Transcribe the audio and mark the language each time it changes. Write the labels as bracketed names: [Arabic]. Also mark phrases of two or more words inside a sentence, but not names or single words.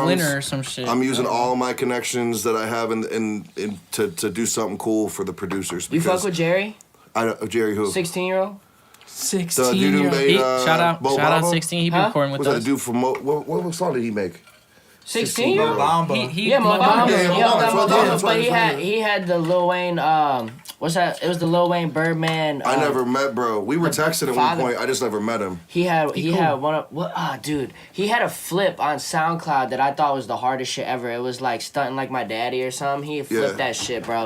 [English] winner or some shit. I'm using all my connections that I have to do something cool for the producers. You fuck because with Jerry? Jerry who? 16-year-old? The dude 16 who year made shout out Bobamba? 16. He be Huh? recording with Was that us. the dude from what song did he make? 16-year-old? Bamba. Mo Yeah, Mo Bamba. Bamba. Yeah, Yeah, Mo Mo Bamba. Bamba. That's But right. he had the Lil Wayne, what's that? It was the Lil Wayne Birdman. I never met bro. We were texting at one father- point. I just never met him. He had one of dude. He had a flip on SoundCloud that I thought was the hardest shit ever. It was like stunting like my daddy or something. He flipped that shit, bro.